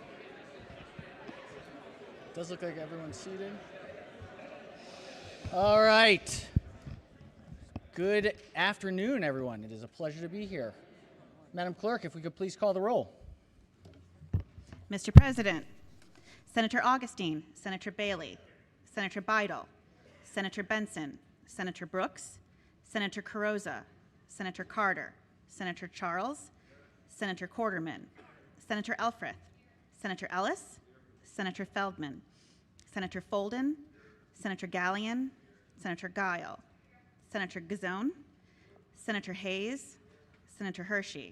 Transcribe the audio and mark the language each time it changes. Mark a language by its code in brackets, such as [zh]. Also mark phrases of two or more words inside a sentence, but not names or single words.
[en] Does look like everyone's seated. All right. Good afternoon, everyone. It is a pleasure to be here. Madam Clerk, if we could please call the roll. Mr. President, Senator Augustine, Senator Bailey, Senator Beidel, Senator Benson, Senator Brooks, Senator Carrozza, Senator Carter, Senator Charles, Senator Quarterman, Senator Elfreth, Senator Ellis, Senator Feldman, Senator Folden, Senator Gallion, Senator Guile, Senator Gazone, Senator Hayes, Senator Hershey,